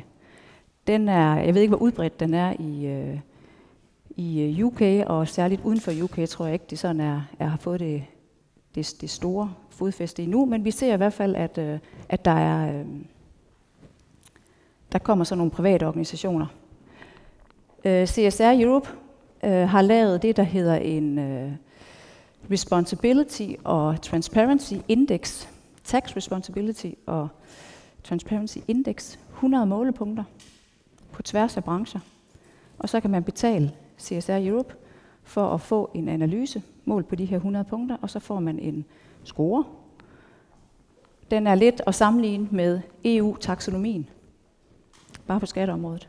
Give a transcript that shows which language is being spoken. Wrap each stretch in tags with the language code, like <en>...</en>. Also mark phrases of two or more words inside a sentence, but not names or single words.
<da>Den er, jeg ved ikke, hvor udbredt den er i UK, og særligt uden for UK, tror jeg ikke, det sådan har fået det store fodfæste endnu, men vi ser i hvert fald, at der kommer sådan nogle private organisationer. CSR Europe har lavet det, der hedder en Responsibility og Transparency Index, Tax Responsibility og Transparency Index, 100 målepunkter på tværs af brancher. Og så kan man betale CSR Europe for at få en analyse målt på de her 100 punkter, og så får man en score. den er lidt at sammenligne med EU-taksonomien, bare på skatteområdet.</da>